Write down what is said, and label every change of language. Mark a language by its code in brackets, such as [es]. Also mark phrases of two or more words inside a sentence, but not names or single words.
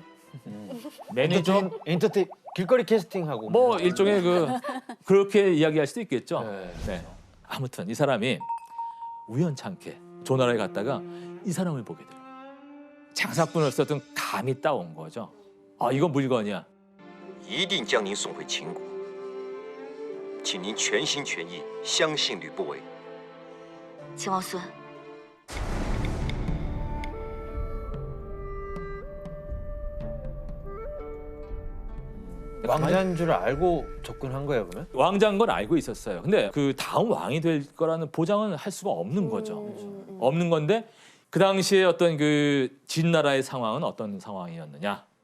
[ko] 매니저 엔터테인 길거리 캐스팅하고 뭐 일종의 그렇게 이야기할 수도 있겠죠. 네. 네. 아무튼 이 사람이 우연찮게 조나라에 갔다가 이 사람을 보게 돼요. 장사꾼을 썼던 감이 따온 거죠. 아, 이건 물건이야. [zh] 一定将您送回秦国，请您全心全意相信吕不韦。秦王孙， [ko] 왕자인 줄 알고 접근한 거예요, 그러면? 왕자인 건 알고 있었어요. 근데 그 다음 왕이 될 거라는 보장은 할 수가 없는 거죠. 없는 건데 그 당시에 어떤 그 진나라의 상황은 어떤 상황이었느냐?